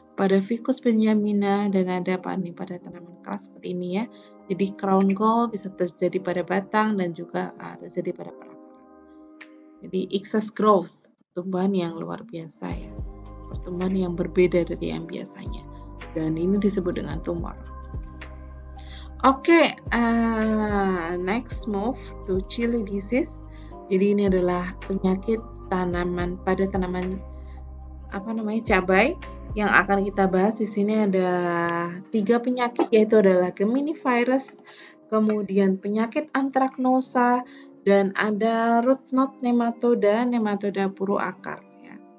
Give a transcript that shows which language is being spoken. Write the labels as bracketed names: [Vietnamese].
[Indonesian] pada Ficus benjamina, dan ada pada tanaman keras seperti ini ya. Jadi crown gall bisa terjadi pada batang dan juga terjadi pada perakaran. Jadi excess growth, pertumbuhan yang luar biasa ya, pertumbuhan yang berbeda dari yang biasanya, dan ini disebut dengan tumor. [English] Oke, next move to chili disease. [Indonesian] Jadi ini adalah penyakit tanaman pada tanaman cabai yang akan kita bahas. Di sini ada 3 penyakit, yaitu adalah Geminivirus, kemudian penyakit Anthracnosa, dan ada root knot nematoda puru akar ya.